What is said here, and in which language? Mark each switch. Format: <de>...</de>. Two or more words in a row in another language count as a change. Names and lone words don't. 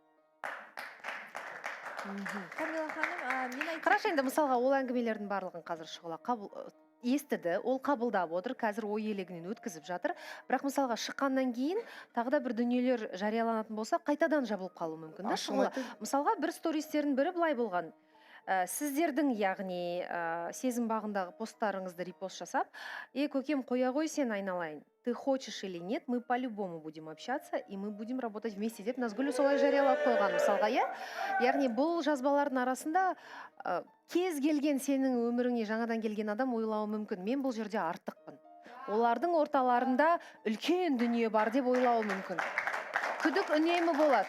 <kk>Камила ханым, қарашы енді мысалға ол әңгімелердің барлығын қазір шұғыла естіді, ол қабылдап отыр, қазір ой елегінен өткізіп жатыр. Бірақ мысалға шыққаннан кейін тағы да бір дүниелер жарияланатын болса, қайтадан жабылып қалуы мүмкін. Мысалға бір стористердің бірі былай болған. Сіздердің, яғни сезім бағындағы посттарыңызды репост жасап, көкем, қоя ғой сен айналайын.</kk> <ru>Ты хочешь или нет, мы по-любому будем общаться, и мы будем работать вместе</ru> <kk>деп Назгүл солай жариялап қойған мысалға, яғни бұл жазбалардың арасында кез келген сенің өміріңе жаңадан келген адам ойлауы мүмкін. Мен бұл жерде артықпын. Олардың орталарында үлкен дүние бар деп ойлауы мүмкін. Күдік үнемі болады.</kk>